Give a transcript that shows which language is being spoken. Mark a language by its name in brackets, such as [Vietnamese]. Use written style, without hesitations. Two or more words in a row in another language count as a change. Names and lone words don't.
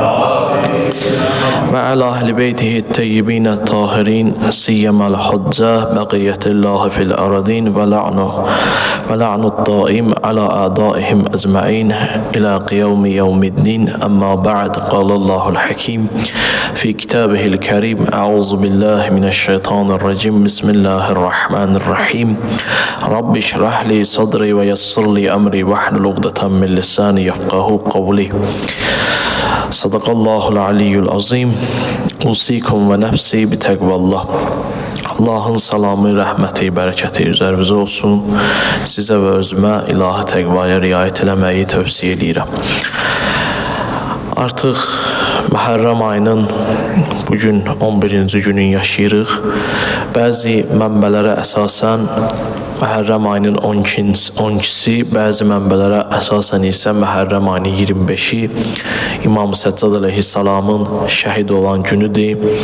[Arabic] وعلى أهل بيته الطيبين الطاهرين سيما الحجة بقية الله في الأرضين واللعن الدائم على أعدائهم أجمعين إلى قيام يوم الدين أما بعد قال الله الحكيم في كتابه الكريم أعوذ بالله من الشيطان الرجيم بسم الله الرحمن الرحيم رب اشرح لي صدري ويسر لي أمري واحلل عقدة من لساني يفقهوا قولي. صدق الله العلي العظيم. أوصيكم ونفسي بتقوى الله. [Azerbaijani] Allah'ın salamı, rəhməti, bərəkəti üzərinizə olsun. Sizə və özümə ilahi təqvaya riayət eləməyi tövsiyə edirəm. Artıq Məhərrəm ayının bugün 11-ci günün yaşayırıq. Bəzi mənbələrə əsasən Məhərrəm ayının 12-si, bəzi mənbələrə əsasən isə Məhərrəm ayının 25-i İmam Səccad əleyhissalamın şəhid olan günüdür.